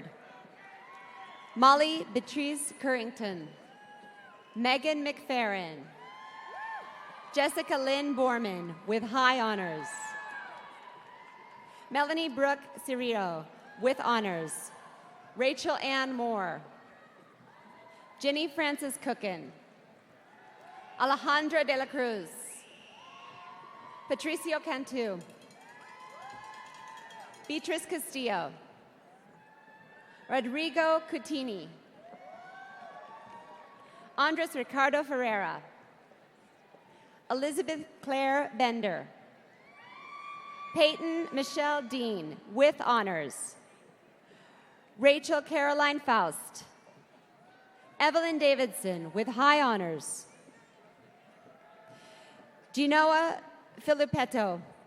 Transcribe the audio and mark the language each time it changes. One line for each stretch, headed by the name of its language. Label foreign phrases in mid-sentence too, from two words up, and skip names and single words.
English: Molly Beatrice Currington. Megan McFerrin. Jessica Lynn Borman, with high honors. Melanie Brooke Cirillo, with honors. Rachel Ann Moore. Jenny Frances Cookin. Alejandra De La Cruz. Patricio Cantu. Beatrice Castillo. Rodrigo Cutini. Andres Ricardo Ferreira. Elizabeth Claire Bender. Peyton Michelle Dean, with honors. Rachel Caroline Faust. Evelyn Davidson, with high honors. Genoa Filippetto.